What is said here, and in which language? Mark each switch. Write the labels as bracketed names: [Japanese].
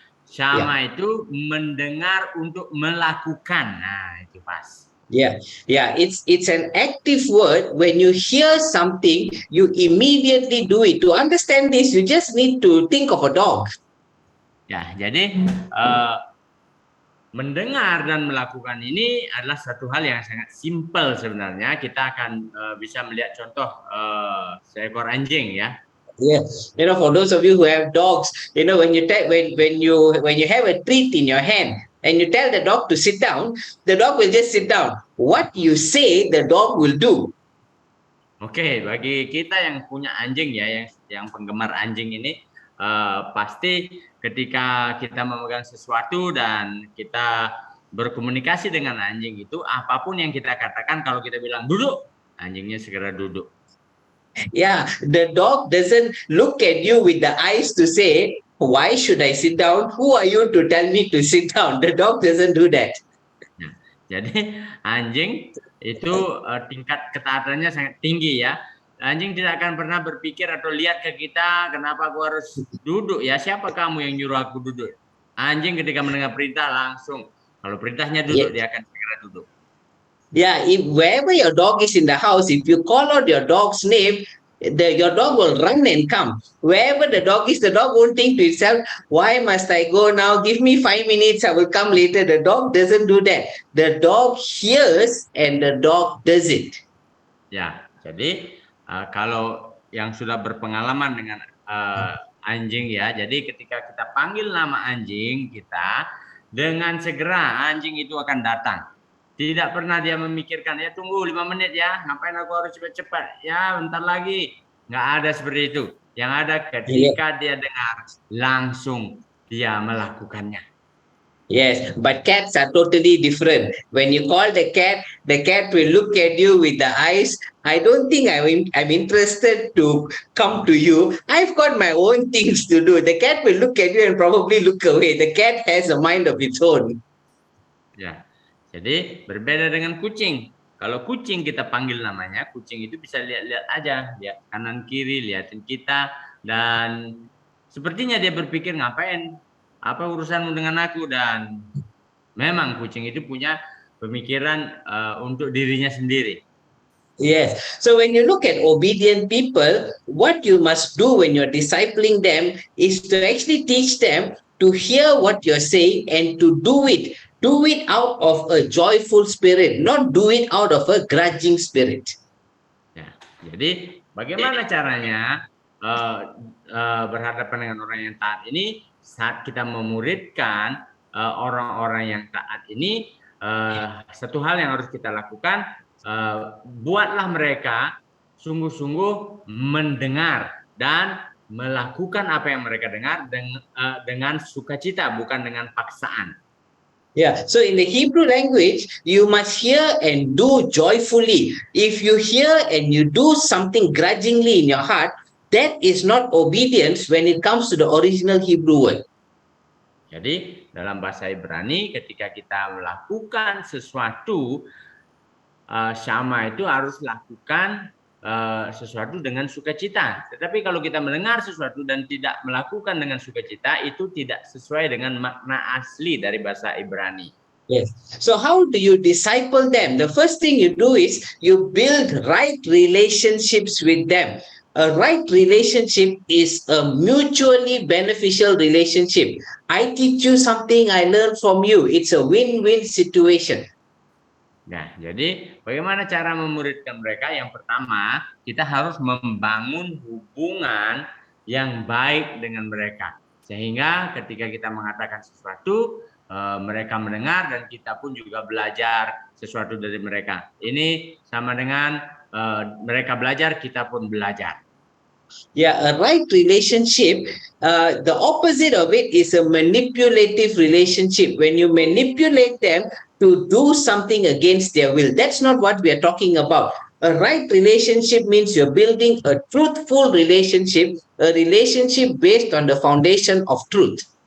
[Indonesian] Shama itu mendengar untuk melakukan. Nah, itu pas. [English] Yeah, it's an active word. When you hear something, you immediately do it. To understand this, you just need to think of a dog. [Indonesian] Ya, jadi mendengar dan melakukan ini adalah satu hal yang sangat simpel sebenarnya. Kita akan bisa melihat contoh seekor anjing, ya. [English] Yeah, for those of you who have dogs, when you have a treat in your hand and you tell the dog to sit down, the dog will just sit down. What you say, the dog will do. [Indonesian] Oke, bagi kita yang punya anjing ya, yang penggemar anjing ini, pasti ketika kita memegang sesuatu dan kita berkomunikasi dengan anjing itu, apapun yang kita katakan, kalau kita bilang duduk, anjingnya segera duduk. [English] Yeah, the dog doesn't look at you with the eyes to say, why should I sit down? Who are you to tell me to sit down? The dog doesn't do that. [Indonesian] Nah, jadi anjing itu tingkat ketaatannya sangat tinggi ya. Anjing tidak akan pernah berpikir atau lihat ke kita, kenapa aku harus duduk ya? Siapa kamu yang nyuruh aku duduk? Anjing ketika mendengar perintah langsung, kalau perintahnya duduk, dia akan segera duduk. [English] Yeah, if wherever your dog is in the house, if you call out your dog's name, your dog will run and come. Wherever the dog is, the dog won't think to itself, why must I go now? Give me 5 minutes, I will come later. The dog doesn't do that. The dog hears and the dog does it. [Indonesian] Ya, jadi kalau yang sudah berpengalaman dengan anjing ya, jadi ketika kita panggil nama anjing kita, dengan segera anjing itu akan datang. Tidak pernah dia memikirkan, ya tunggu 5 menit ya, ngapain aku harus cepat-cepat, ya bentar lagi. Nggak ada seperti itu. Yang ada ketika dia dengar, langsung dia melakukannya. [English] Yes, but cats are totally different. When you call the cat will look at you with the eyes. I don't think I'm interested to come to you. I've got my own things to do. The cat will look at you and probably look away. The cat has a mind of its own. [Indonesian] Ya. Jadi berbeda dengan kucing. Kalau kucing kita panggil namanya, kucing itu bisa lihat-lihat aja, lihat kanan kiri, liatin kita, dan sepertinya dia berpikir ngapain, apa urusanmu dengan aku, dan memang kucing itu punya pemikiran untuk dirinya sendiri. [English] Yes. So when you look at obedient people, what you must do when you're discipling them is to actually teach them to hear what you're saying and to do it. Do it out of a joyful spirit, not do it out of a grudging spirit. [Indonesian] Ya, jadi bagaimana caranya berhadapan dengan orang yang taat ini saat kita memuridkan orang-orang yang taat ini? Satu hal yang harus kita lakukan, buatlah mereka sungguh-sungguh mendengar dan melakukan apa yang mereka dengar dengan sukacita, bukan dengan paksaan. [English] Yeah, so in the Hebrew language, you must hear and do joyfully. If you hear and you do something grudgingly in your heart, that is not obedience when it comes to the original Hebrew word. [Indonesian] Jadi dalam bahasa Ibrani ketika kita melakukan sesuatu syama itu harus lakukan sesuatu dengan sukacita. Tetapi kalau kita mendengar sesuatu dan tidak melakukan dengan sukacita itu tidak sesuai dengan makna asli dari bahasa Ibrani. [English] Yes. So how do you disciple them? The first thing you do is you build right relationships with them. A right relationship is a mutually beneficial relationship. I teach you something, I learn from you. It's a win-win situation. [Indonesian] Nah, jadi bagaimana cara memuridkan mereka? Yang pertama, kita harus membangun hubungan yang baik dengan mereka. Sehingga ketika kita mengatakan sesuatu, mereka mendengar dan kita pun juga belajar sesuatu dari mereka. Ini sama dengan mereka belajar, kita pun belajar. [English] Yeah, a right relationship, the opposite of it is a manipulative relationship. When you manipulate them to do something against their will, that's not what we are talking about. A right relationship means you're building a truthful relationship, a relationship based on the foundation of truth.